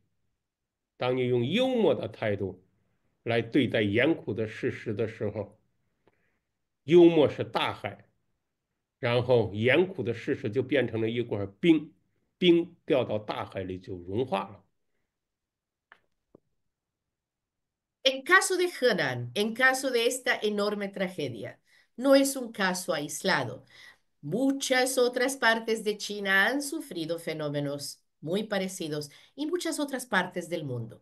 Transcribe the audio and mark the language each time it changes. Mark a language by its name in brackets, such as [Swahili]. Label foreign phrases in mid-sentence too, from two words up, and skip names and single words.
[Chinese] 当你用幽默的态度来对待严酷的事实的时候，幽默是大海，然后严酷的事实就变成了一块冰，冰掉到大海里就融化了。 [Spanish] En caso de Henan, en caso de esta enorme tragedia, no es un caso aislado. Muchas otras partes de China han sufrido fenómenos muy parecidos y muchas otras partes del mundo.